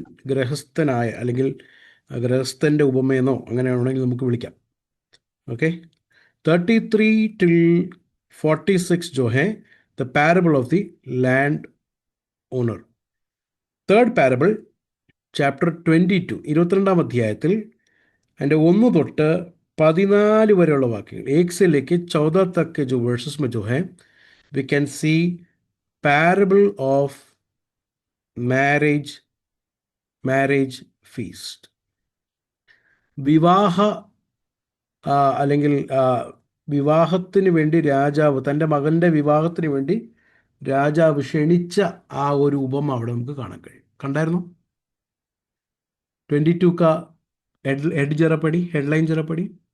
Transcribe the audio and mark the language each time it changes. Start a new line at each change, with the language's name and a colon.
Malayalam: ഗൃഹസ്ഥനായ അല്ലെങ്കിൽ ഗൃഹസ്ഥന്റെ ഉപമയെന്നോ അങ്ങനെയാണെങ്കിൽ നമുക്ക് വിളിക്കാം.
English: okay, 33 till 46
Hindi: जो है
English: the parable of the land owner. Third parable, chapter 22,
Malayalam: 22-ാം അധ്യായത്തിൽ അതിൻ്റെ 1 തൊട്ട് 14 വരെയുള്ള വാക്യങ്ങൾ.
Hindi: 1 से लेके 14 तक के जो verses में जो है
English: we can see parable of marriage feast.
Malayalam: വിവാഹ അല്ലെങ്കിൽ വിവാഹത്തിന് വേണ്ടി രാജാവ്, തൻ്റെ മകൻ്റെ വിവാഹത്തിന് വേണ്ടി രാജാവ് ക്ഷണിച്ച ആ ഒരു ഉപമ അവിടെ നമുക്ക് കാണാൻ കഴിയും. കണ്ടായിരുന്നു?
Hindi: 22 का हेड जरा पढ़ी, हेडलाइन जरा पढ़ी.